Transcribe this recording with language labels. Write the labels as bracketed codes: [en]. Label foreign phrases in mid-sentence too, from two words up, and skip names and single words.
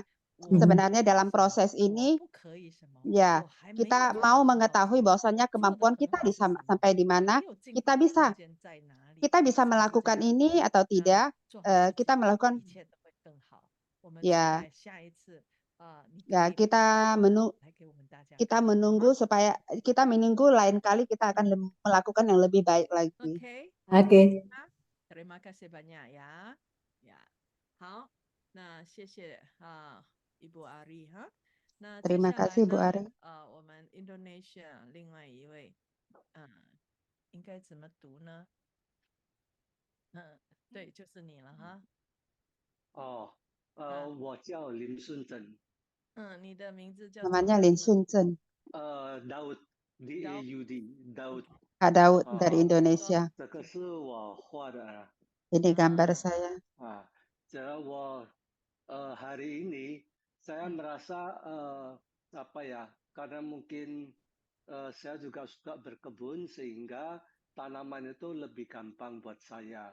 [id] Sebenarnya dalam proses ini ya kita mau mengetahui bahwasanya kemampuan kita sampai di mana, kita bisa melakukan ini atau tidak, kita melakukan ya kita menunggu lain kali kita akan melakukan yang lebih baik lagi. Oke. Terima kasih banyak ya. Ya. [zh] 好，那谢谢Ibu Ari哈。那 [id] Terima kasih Bu Ari. [zh] 我们 Indonesia 另外一位，应该怎么读呢？对，就是你了哈。我叫林顺珍。你的名字叫 [id] Namanya Lin Sun Chen. Daud, D-A-U-D, Daud. Daud dari Indonesia. [zh] 这个是我画的。 [id] Ini gambar saya. Hari ini saya merasa karena mungkin saya juga suka berkebun sehingga tanaman itu lebih gampang buat saya.